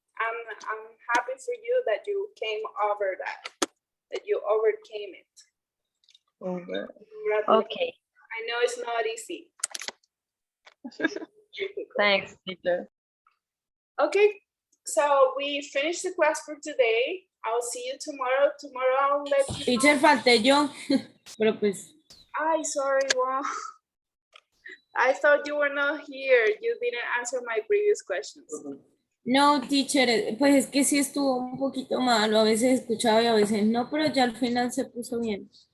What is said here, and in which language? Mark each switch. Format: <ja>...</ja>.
<en>I'm happy for you that you came over that you overcame it. Over. Congratulations. Okay. I know it's not easy. Thanks, teacher. Okay, so we finished the class for today. I'll see you tomorrow. Tomorrow I'll let you know.</en> <es>Teacher, falté yo, pero pues,</es> <en>Ay, sorry, wow. I thought you were not here. You didn't answer my previous questions.</en> <es>no, teacher, pues es que sí estuvo un poquito malo, a veces escuchaba y a veces no, pero ya al final se puso bien.</es>